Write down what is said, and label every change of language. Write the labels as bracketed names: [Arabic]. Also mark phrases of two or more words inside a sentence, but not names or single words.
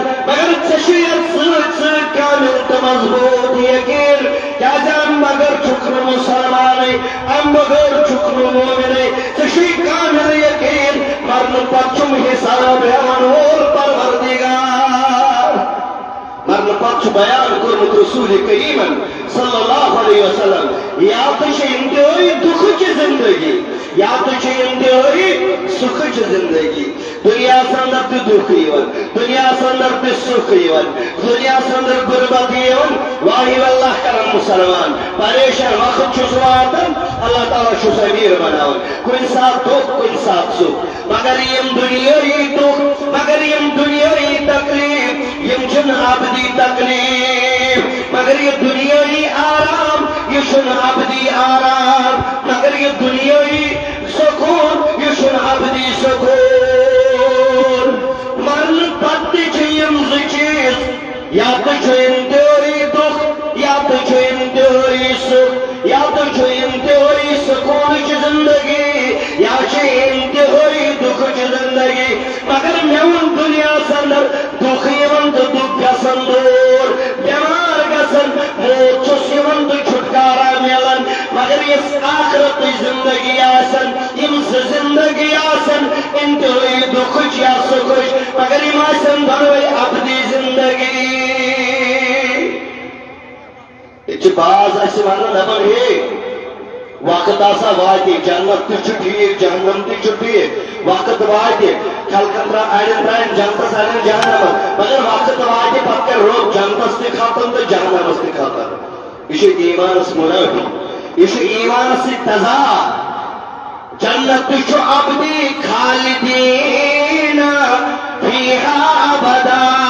[Kashmiri] مگر چشویت سلط کامل تمضبوط یقین کیا جان مگر چکر مسلمانی ام مگر چکر مومنی چشوی کامل یقین مرن پچم حساب ہمن اور پروردگار مرن پچ بیان کرمت [Arabic] رسول کریم صلی اللہ علیہ وسلم [Urdu] یا تو انتہائی دکھ کی زندگی یا تو انتہائی سکھ کی [Kashmiri] زندگی دنیا سندر تو دکھ یون دنیا سندر تو سکھ یون دنیا سندر غربت یون واہی واللہ کرم مسلمان پریشان وقت چھسواتن اللہ تعالیٰ چھس امیر بناون [Urdu] کوئی ساتھ دکھ کوئی ساتھ سکھ [Kashmiri] مگر یم دنیای دکھ مگر یم دنیای تکلیف یم جن عبدی تکلیف مگر یہ دنیای آرام یہ شن عبدی آرام مگر یہ دنیای سکون یہ شن عبدی سکون مرن پتی چیم زچیز [Urdu] یا تو انتہائی دکھ یا تو [Kashmiri] انتہائی سکھ یا تو [Urdu] انتہائی سکون کی زندگی [Kashmiri] یا انتہائی دکھ کی زندگی مگر میون دنیا سندر دکھ یون تو دکھ گسن دور بیمار گسن موت چس یون تو چھٹکارا میلن مگر اس آخرت زندگی آسن امس زندگی آسن انتہائی دکھ یا سکھ مگر یم آسن بنوئی عبدی زندگی یہ باز اس ونان دپان ہے وقت آسا واتی جنت تہ ٹھیک جہنم تہ ٹھیک وقت واتی خلقن اڑین ترائن جنتس اڑین جہنم مگر وقت واتی پتہ کر روب جنتس تہ ختم تو جہنمس تہ ختم یہ ایمانس منافی یہ ایمانس تضاد جنت تہ ابدی [Arabic] خالدین فیہا ابدا